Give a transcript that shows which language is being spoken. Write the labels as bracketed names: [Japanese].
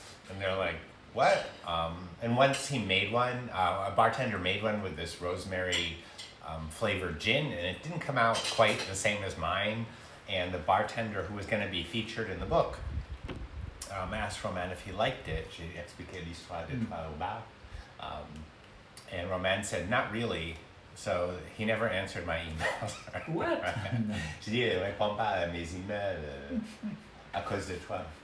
[English] And they're like, what? And once he made one, a bartender made one with this rosemary flavored gin, and it didn't come out quite the same as mine. And the bartender who was going to be featured in the book asked Roman if he liked it. [French] J'ai expliqué l'histoire de toi au bar. [English] And Roman said, not really. So he never answered my emails. What? [French] J'ai dit, réponds pas à mes emails à cause de toi.